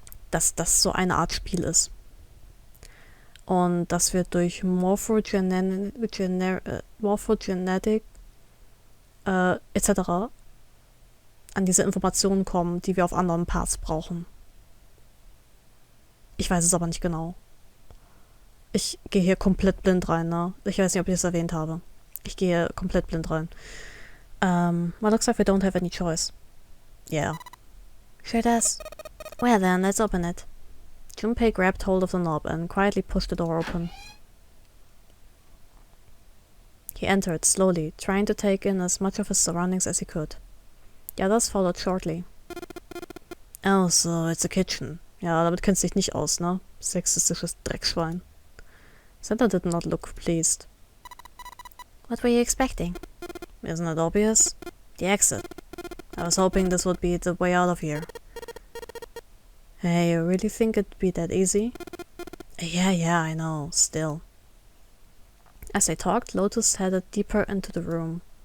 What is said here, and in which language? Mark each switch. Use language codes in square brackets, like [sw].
[de] Dass das so eine Art Spiel ist. Und dass wir durch Morphogenetic etc. an diese Informationen kommen, die wir auf anderen Parts brauchen. Ich weiß es aber nicht genau. Ich gehe hier komplett blind rein, ne? Ich weiß nicht, ob ich es erwähnt habe. Ich gehe komplett blind rein. [en] Well, looks like we don't have any choice. Yeah. Sure does. Well then, let's open it. Junpei grabbed hold of the knob and quietly pushed the door open. He entered slowly, trying to take in as much of his surroundings as he could. The others followed shortly. Oh, so it's a kitchen. [de] Ja, damit kennst du dich nicht aus, ne? Sexistisches Dreckschwein. [en] Santa did not look pleased. What were you expecting? Isn't it obvious? The exit. I was hoping this would be the way out of here. Hey, you really think it'd be that easy? Yeah, I know, still. As they talked, Lotus headed deeper into the room.